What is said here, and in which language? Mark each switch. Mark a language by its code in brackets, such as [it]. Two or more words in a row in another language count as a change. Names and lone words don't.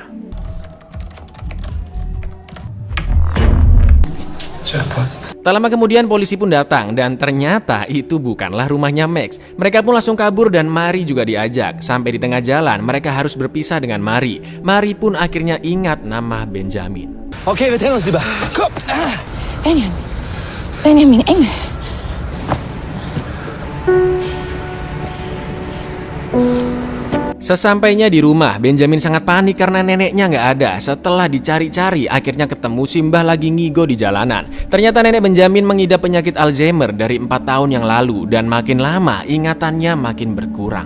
[id] Jackpot. Tak lama kemudian polisi pun datang dan ternyata itu bukanlah rumahnya Max. Mereka pun langsung kabur dan Mari juga diajak. Sampai di tengah jalan mereka harus berpisah dengan Mari. Mari pun akhirnya ingat nama Benjamin. [de] Okay, wir trennen uns lieber. Komm. Benjamin Engel. [id] Sesampainya di rumah, Benjamin sangat panik karena neneknya nggak ada. Setelah dicari-cari, akhirnya ketemu Simbah lagi ngigo di jalanan. Ternyata nenek Benjamin mengidap penyakit Alzheimer dari 4 tahun yang lalu dan makin lama ingatannya makin berkurang.